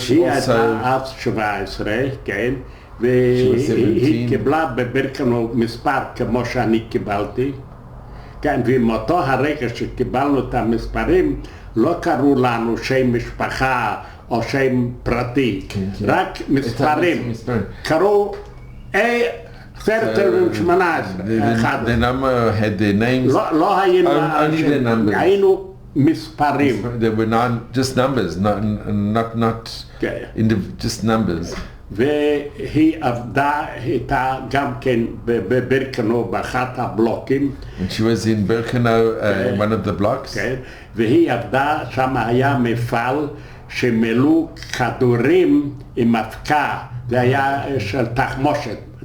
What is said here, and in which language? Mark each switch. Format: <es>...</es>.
<he>היא הייתה אז 17, כן, והיא קיבלה בבירקנאו מספר כמו שאני קיבלתי, כן, ומאותו הרגע שקיבלנו את המספרים לא קראו לנו שם משפחה או שם פרטי, רק מספרים, קראו 10,018.</he> <en>The number had their names.</en> <he>לא היינו מספרים.</he> <en>They were not just numbers, not just numbers.</en> <he>והיא עבדה איתה גם כן בבירקנאו באחת הבלוקים.</he> <en>And she was in Birkenau, in one of the blocks.</en> <he>כן, והיא עבדה, שם היה מפעל שמילאו כדורים עם אבקה, זה היה של תחמושת.</he>